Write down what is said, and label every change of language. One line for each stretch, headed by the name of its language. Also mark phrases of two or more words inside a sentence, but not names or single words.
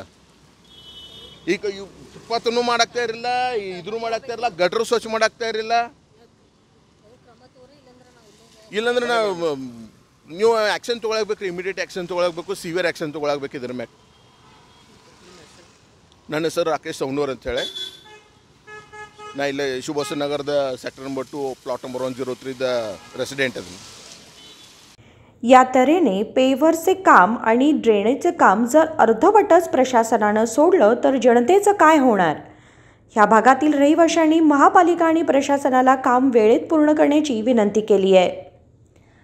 Kannada: ಈಗ ಇವು ಫುಟ್ಪಾತನ್ನು ಮಾಡಾಕ್ತಾ ಇರಲಿಲ್ಲ, ಇದನ್ನು ಮಾಡಾಕ್ತಾ ಇರಲಿಲ್ಲ, ಗಟ್ರು ಸ್ವಚ್ಛ ಮಾಡಾಕ್ತಾ ಇರಲಿಲ್ಲ। ಇಲ್ಲಾಂದ್ರೆ ನೀವು ಆ್ಯಕ್ಷನ್ ತೊಗೊಳಬೇಕು,
English: immediate action
Kannada: ತೊಗೊಳಬೇಕು,
English: severe action
Kannada: ತೊಗೊಳಬೇಕು ಇದ್ರ ಮ್ಯಾಗ। ನನ್ನ ಹೆಸರು ರಾಕೇಶ್ ಸೌನೂರ್ ಅಂಥೇಳಿ, ನಾ ಇಲ್ಲೇ शिवबसवनगरದ
English: sector number 2 plot number 103 resident
Kannada: आहे।
Marathi: या तऱ्हेने पेव्हरचे काम आणि ड्रेनेजचे काम जर अर्धवटच प्रशासनानं सोडलं तर जनतेचं काय होणार? ह्या भागातील रहिवाशांनी महापालिका आणि प्रशासनाला काम वेळेत पूर्ण करण्याची विनंती केली आहे।